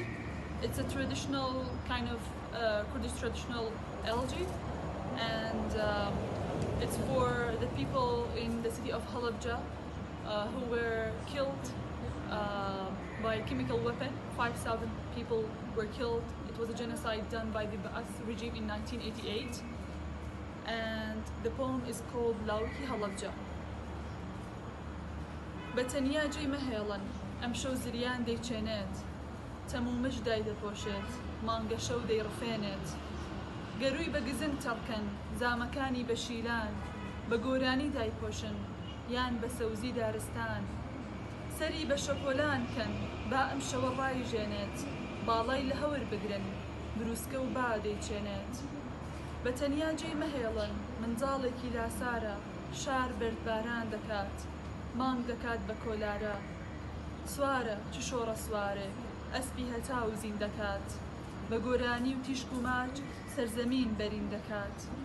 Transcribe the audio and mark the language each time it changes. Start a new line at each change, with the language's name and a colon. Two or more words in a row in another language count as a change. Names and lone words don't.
English: It's a traditional kind of Kurdish traditional elegy, and it's for the people in the city of Halabja who were killed by a chemical weapon. 5,000 people were killed. It was a genocide done by the Ba'ath regime in 1988. And the poem is called Lawki Halabja.
Central Kurdish: بەتەنیا جێی مەهێڵن ئەم شەو زریان دەیچێنێت تەمومش دای دەپۆشێت مانگە شەو دەیڕفێنێت گەروی بە گزنگ تەڵکەن زامەکانی بە شیلان بە گۆرانی دایپۆشن یان بە سەوزی دارستان سەری بە شەپۆلان کەن با ئەم شەوە ڕایژێنێت باڵای لە هەور بگرن بروسکە و با دەیچێنێت بەتەنیا جێی مەهێڵن منداڵێکی لاسارە شار بەردباران دەکات مانگ دەکات بە کۆلارە سوارە چ شۆڕە سوارێ ئەسپی هەتا و زین دەکات بە گۆرانی و تیشک و ماچ سەرزەمین بەرین دەکات